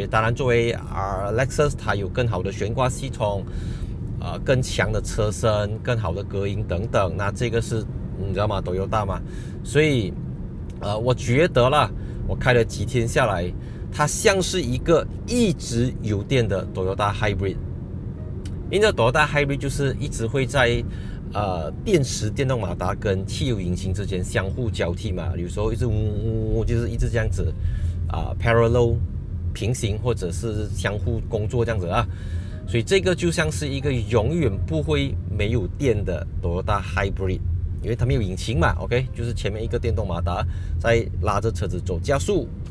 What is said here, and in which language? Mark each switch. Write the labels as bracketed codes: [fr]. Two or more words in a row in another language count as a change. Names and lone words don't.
[zh] 當然，作為Lexus， 它有更好的懸掛系統，更強的車身，更好的隔音等等。那這個是你知道嗎 ？Toyota 嘛，所以我覺得啦，我開了幾天下來，它像是一個一直有電的 Toyota Hybrid。因為 Toyota Hybrid 就是一直會在電池電動馬達跟汽油引擎之間相互交替嘛，有時候一直就是一直這樣子parallel 平行或者是相互工作這樣子啊，所以這個就像是一個永遠不會沒有電的 Toyota Hybrid， 因為它沒有引擎嘛 ，OK， 就是前面一個電動馬達在拉着車子走加速。